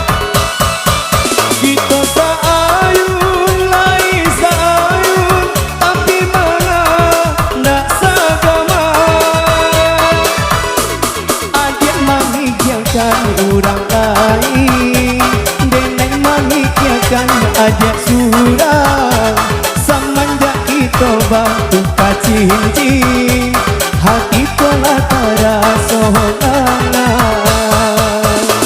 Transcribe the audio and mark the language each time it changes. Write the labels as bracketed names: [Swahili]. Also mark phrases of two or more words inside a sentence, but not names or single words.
[Minangkabau] Kita saayun, lai saayun, tapi mana nak sagama. [Indonesian] Adik memikirkan orang lain, nenek memikirkan adik surang. Semenjak kita bertukar cincin, hati telah terasa hangat.